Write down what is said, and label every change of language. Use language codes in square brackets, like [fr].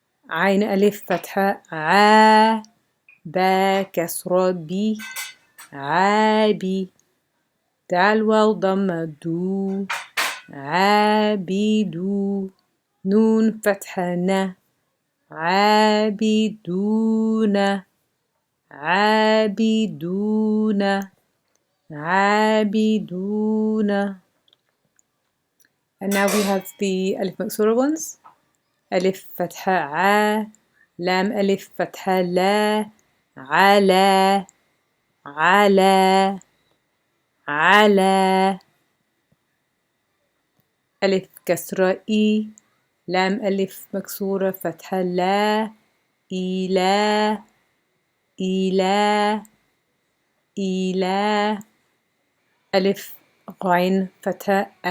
[ar] عين ألف فتحة با كسر بي عابي دال واو ضم دو عابدو نون فتحة عابدون عابدون عابدون. [en] And now we have the Alif Maksura ones. [ar] ألف فتحة لام ألف فتحة لا على على على ألف كسرة لام ألف مكسورة فتحة لا إلى إلى إلى ألف غين فتحة